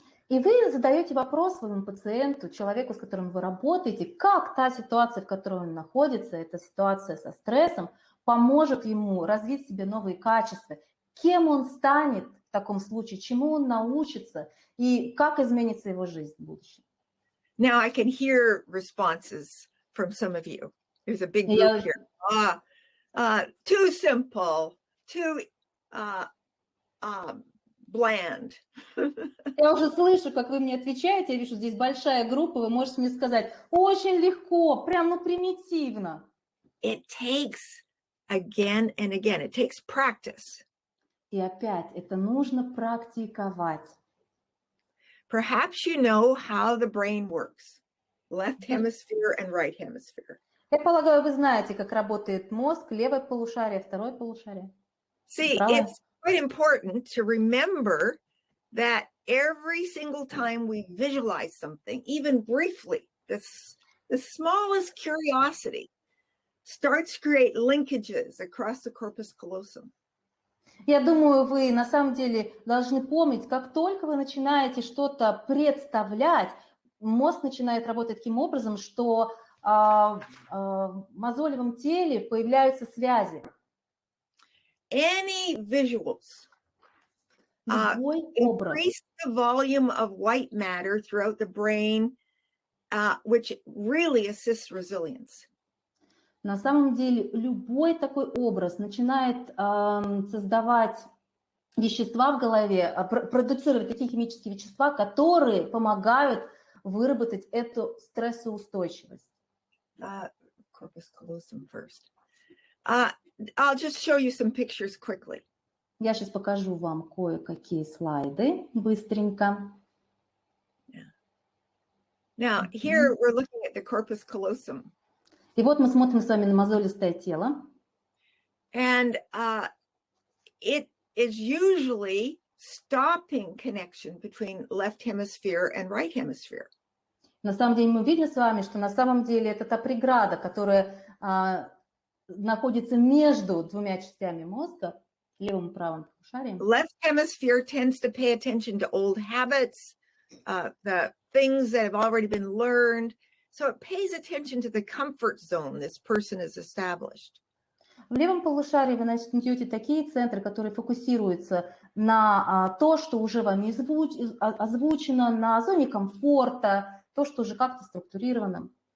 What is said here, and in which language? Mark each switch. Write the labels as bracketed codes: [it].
[ru] И вы задаете вопрос своему пациенту, человеку, с которым вы работаете, как та ситуация, в которой он находится, эта ситуация со стрессом, поможет ему развить в себе новые качества, кем он станет в таком случае, чему он научится и как изменится его жизнь в будущем. [en] Now I can hear responses from some of you. There's a big group here. Too simple, too bland. [ru] Я уже слышу, как вы мне отвечаете, я вижу, здесь большая группа, вы можете мне сказать, очень легко, прям, примитивно. [en] It takes again and again, it takes practice. [ru] И опять, это нужно практиковать. [en] Perhaps you know how the brain works, left hemisphere and right hemisphere. [ru] Я полагаю, вы знаете, как работает мозг, левое полушарие, второе полушарие. [en] See, it's quite important to remember that every single time we visualize something, even briefly, the smallest curiosity starts to create linkages across the corpus callosum. [ru] Я думаю, вы на самом деле должны помнить, как только вы начинаете что-то представлять, мозг начинает работать таким образом, что в мозолевом теле появляются связи. [en] Any visuals [ru] Любой образ. [en] increase the volume of white matter throughout the brain, which really assists resilience. [ru] На самом деле любой такой образ начинает создавать вещества в голове, продуцировать такие химические вещества, которые помогают выработать эту стрессоустойчивость. [en] Corpus callosum first. I'll just show you some pictures quickly. [ru] Я сейчас покажу вам кое-какие слайды быстренько. [en] Now, here we're looking at the corpus callosum. [ru] И вот мы смотрим с вами на мозолистое тело. [en] And it is usually stopping connection between left hemisphere and right hemisphere. [ru] На самом деле мы видим с вами, что на самом деле это та преграда, которая находится между двумя частями мозга, левым и правым полушарием. [en] Left hemisphere tends to pay attention to old habits, the things that have already been learned. So it pays attention to the comfort zone this person has established. [ru] В левом полушарии вы найдете такие центры, которые фокусируются на то, что уже вами озвучено, на зоне комфорта, то, что уже как-то структурировано.